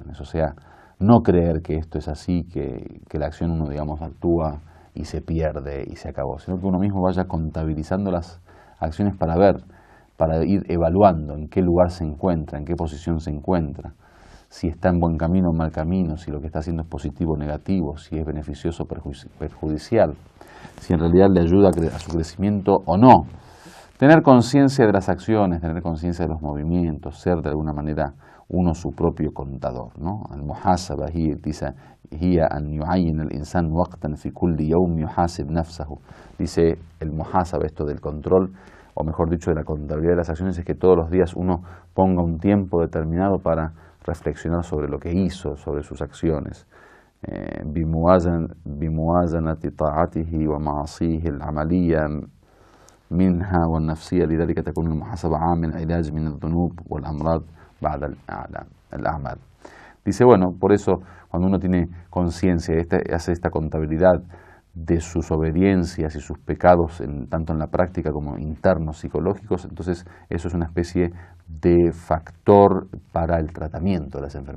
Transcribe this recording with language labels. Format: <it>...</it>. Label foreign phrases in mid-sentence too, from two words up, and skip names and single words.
<es>O sea, no creer que esto es así, que la acción uno, digamos, actúa y se pierde y se acabó, sino que uno mismo vaya contabilizando las acciones para ir evaluando en qué lugar se encuentra, en qué posición se encuentra, si está en buen camino o mal camino, si lo que está haciendo es positivo o negativo, si es beneficioso o perjudicial, si en realidad le ayuda a su crecimiento o no. Tener conciencia de las acciones, tener conciencia de los movimientos, ser de alguna manera uno su propio contador, ¿no? Al-muhasaba dice,</es> <ar>هي أن يعيّن الإنسان وقتا في كل يوم يحاسب نفسه.</ar> <es>Dice el muhasaba, esto del control, o mejor dicho, de la contabilidad de las acciones, es que todos los días uno ponga un tiempo determinado para reflexionar sobre lo que hizo, sobre sus acciones.</es> <ar>بموازنة طاعته ومعاصيه العملية منها والنفسية لذلك تكون المحاسبة عامل علاج من الذنوب والأمراض بعد الأعمال.</ar> <es>Dice, bueno, por eso cuando uno tiene conciencia, hace esta contabilidad de sus obediencias y sus pecados, tanto en la práctica como internos psicológicos, entonces eso es una especie de factor para el tratamiento de las enfermedades.</es>